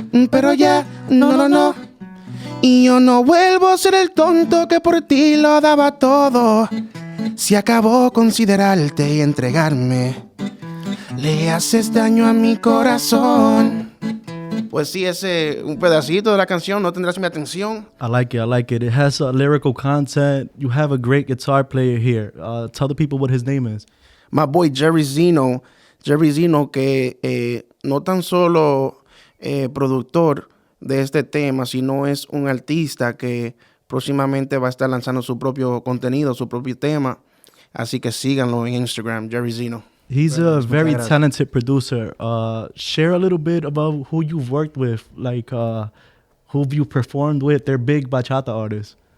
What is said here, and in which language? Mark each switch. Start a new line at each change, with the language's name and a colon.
Spanish: Pero ya, no. Y yo no vuelvo a ser el tonto que por ti lo daba todo. Se acabó considerarte y entregarme Le haces daño a mi corazón. Pues sí, ese un pedacito de la canción, No tendrás mi atención.
English: I like it. I like it. It has lyrical content. You have a great guitar player here. Tell the people what his name is. My boy
Spanish: Jerry Zeno, que no tan solo productor de este tema, sino es un artista que próximamente va a estar lanzando su propio contenido, su propio tema. Así que síganlo en Instagram, Jerry Zeno.
English: He's a very talented producer. Share a little bit about who you've worked with, like who have you performed with. They're big bachata artists.